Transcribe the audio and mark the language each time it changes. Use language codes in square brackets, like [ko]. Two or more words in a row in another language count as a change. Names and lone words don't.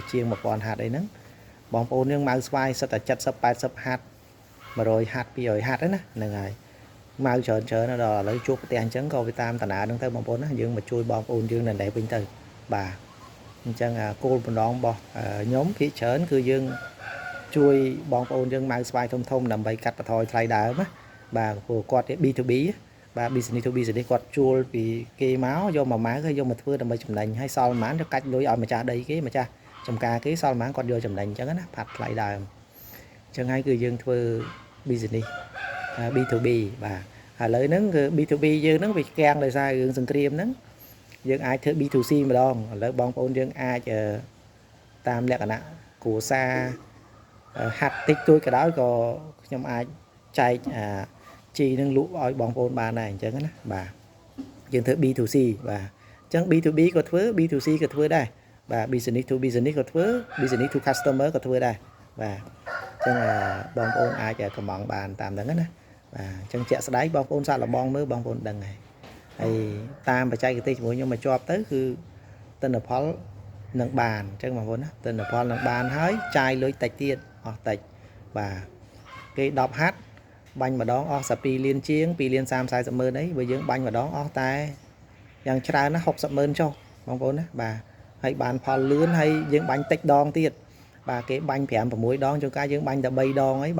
[km] ជាង1000 ហាត់អីហ្នឹងបងប្អូនយើងម៉ៅស្វាយសិតតែ70 80 ហាត់100 ហាត់200 ហាត់ហ្នឹងណាហ្នឹងហើយម៉ៅច្រើនដល់ឥឡូវជួបផ្ទះអញ្ចឹងក៏វា តាមតាណាហ្នឹងទៅបងប្អូនណាយើងមកជួយបងប្អូនយើងនៅនេះវិញទៅបាទអញ្ចឹងគោលបំណងរបស់ខ្ញុំភាគច្រើនគឺយើងជួយបងប្អូនយើងម៉ៅស្វាយធំដើម្បីកាត់បន្ថយថ្លៃដើមណាបាទព្រោះគាត់ B2B បាទ [en] business to business [km] គាត់ជួលពីគេមកយកមកម៉ៅហើយយកមកធ្វើដើម្បីចំណេញហើយសល់ប៉ុន្មានទៅកាច់លុយឲ្យម្ចាស់ដីគេម្ចាស់ចំការគេសល់ប៉ុន្មានគាត់យកចំណេញអញ្ចឹងណាផាត់ថ្លៃដើមអញ្ចឹងហើយគឺយើងធ្វើ business B2B បាទឥឡូវហ្នឹងគឺ B2B យើងហ្នឹងវាកាំងដោយសាររឿងសង្គ្រាមហ្នឹងយើងអាចធ្វើ B2C ម្ដងឥឡូវបងប្អូនយើង អាចតាមលក្ខណៈគ្រួសារហាត់តិចតួចក៏ដោយក៏ខ្ញុំអាចចែកជីនឹងលក់ឲ្យបងប្អូនបានដែរអញ្ចឹងណាបាទយើងធ្វើ B2C បាទអញ្ចឹង B2B ក៏ធ្វើ B2C ក៏ធ្វើដែរបាទ [en] business to business [km] ក៏ធ្វើ [en] business to customer [km] ក៏ធ្វើដែរបាទអញ្ចឹងបងប្អូនអាចកំងបានតាមហ្នឹងណាបាទអញ្ចឹងជាក់ស្ដែងបងប្អូនសាកល្បងមើលបងប្អូនដឹងហើយតាមបច្ចេកទេសជាមួយខ្ញុំមកជាប់ទៅ គឺទិន្នផលនឹងបានអញ្ចឹងបងប្អូនណាទិន្នផលនឹងបានហើយចាយលុយតិចទៀតអស់តិចបាទគេ10ហាត់បាញ់ម្ដងអស់12លានជាង2លាន30 40ម៉ឺនអីបើយើងបាញ់ម្ដងអស់តែយ៉ាងច្រើនណា60ម៉ឺនចុះបងប្អូនណាបាទហើយបានផលលឿនហើយយើងបាញ់តិចដងទៀតបាទគេបាញ់5 6ដងជួនកាលយើងបាញ់តែ3ដងអី